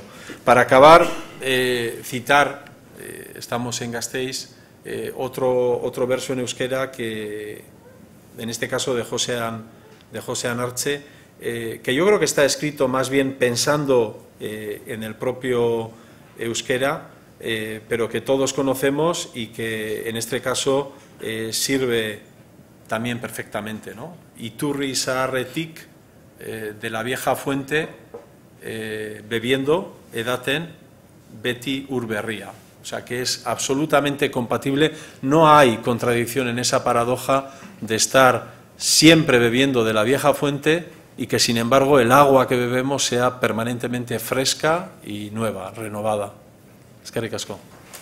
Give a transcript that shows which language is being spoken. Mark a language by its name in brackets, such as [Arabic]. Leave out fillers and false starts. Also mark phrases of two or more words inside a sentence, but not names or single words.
[Spanish] Para acabar, citar, estamos en Gasteiz, otro verso en euskera, que en este caso de Josean Artxe, que yo creo que está escrito más bien pensando en el propio euskera, pero que todos conocemos y que en este caso sirve también perfectamente, ¿no? [Basque] Iturri zaharretik, [Spanish] de la vieja fuente, bebiendo, [Basque] edaten, beti ur berria. [Spanish] O sea, que es absolutamente compatible. No hay contradicción en esa paradoja de estar siempre bebiendo de la vieja fuente y que, sin embargo, el agua que bebemos sea permanentemente fresca y nueva, renovada. [Basque] Eskerrik asko.